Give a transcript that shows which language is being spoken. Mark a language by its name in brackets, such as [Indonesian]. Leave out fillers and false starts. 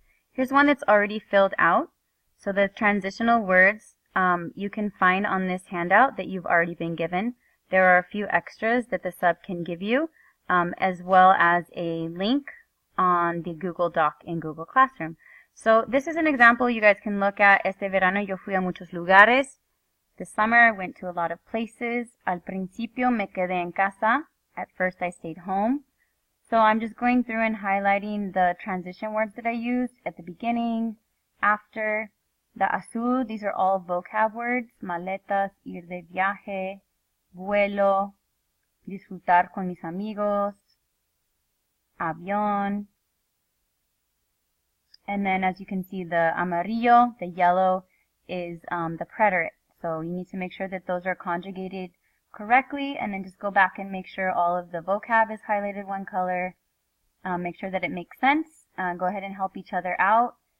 [English] Here's one that's already filled out. So the transitional words you can find on this handout that you've already been given. There are a few extras that the sub can give you, as well as a link on the Google Doc in Google Classroom. So this is an example you guys can look at. [Spanish] Este verano yo fui a muchos lugares. [English] This summer I went to a lot of places. [Spanish] Al principio me quedé en casa. [English] At first I stayed home. So I'm just going through and highlighting the transition words that I used at the beginning, after. The azul, these are all vocab words. [Spanish] Maletas, ir de viaje, vuelo, disfrutar con mis amigos, avión. [English] And then as you can see, the amarillo, the yellow, is the preterite. So you need to make sure that those are conjugated correctly, and then just go back and make sure all of the vocab is highlighted one color. Make sure that it makes sense. Go ahead and help each other out.